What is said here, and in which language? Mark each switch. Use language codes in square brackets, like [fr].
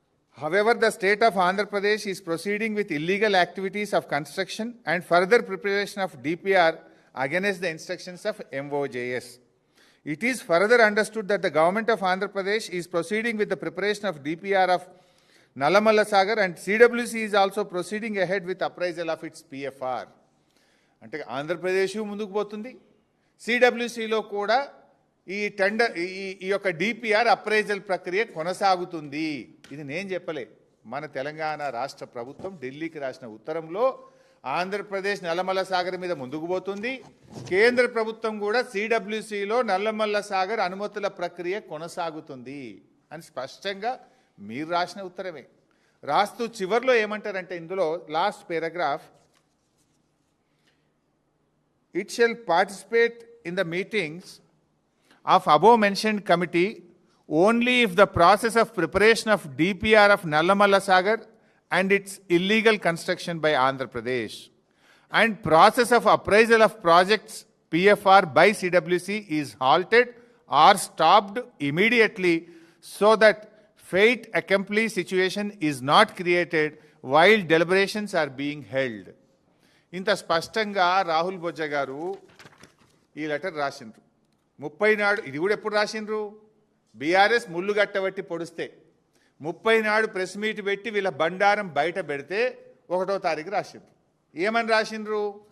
[en] However, the state of Andhra Pradesh is proceeding with illegal activities of construction and further preparation of DPR against the instructions of MOJS. It is further understood that the government of Andhra Pradesh is proceeding with the preparation of DPR of Nallamalla Sagar, and CWC is also proceeding ahead with appraisal of its PFR. [te] అంటే ఆంధ్రప్రదేశ్ ముందుకు పోతుంది, సిడబ్ల్యూసిలో కూడా ఈ tender ఈ యొక్క DPR appraisal ప్రక్రియ కొనసాగుతుంది. ఇది నేను చెప్పలే, మన తెలంగాణ రాష్ట్ర ప్రభుత్వం ఢిల్లీకి రాసిన ఉత్తరంలో ఆంధ్రప్రదేశ్ నల్లమల్ల సాగర్ మీద ముందుకు పోతుంది. కేంద్ర ప్రభుత్వం కూడా సిడబ్ల్యూసిలో నల్లమల్ల సాగర్ అనుమతుల ప్రక్రియ కొనసాగుతుంది అని స్పష్టంగా మీరు రాసిన ఉత్తరమే. రాస్తూ చివర్లో ఏమంటారంటే, ఇందులో last paragraph, [en] it shall participate in the meetings of above mentioned committee only if the process of preparation of DPR of Nallamalla Sagar and its illegal construction by Andhra Pradesh and process of appraisal of projects PFR by CWC is halted or stopped immediately, so that fate accomplished situation is not created while deliberations are being held. [te] ఇంత స్పష్టంగా రాహుల్ బొజ్జ గారు ఈ letter రాసిండ్రు 30 నాడు. ఇది కూడా ఎప్పుడు రాసిండ్రు? BRS ముళ్ళు గట్టబట్టి పొడిస్తే 30 నాడు ప్రెస్ మీట్ పెట్టి వీళ్ళ బండారం బయట పెడితే 1వ తారీఖు రాసిండ్రు. ఏమని రాసిండ్రు?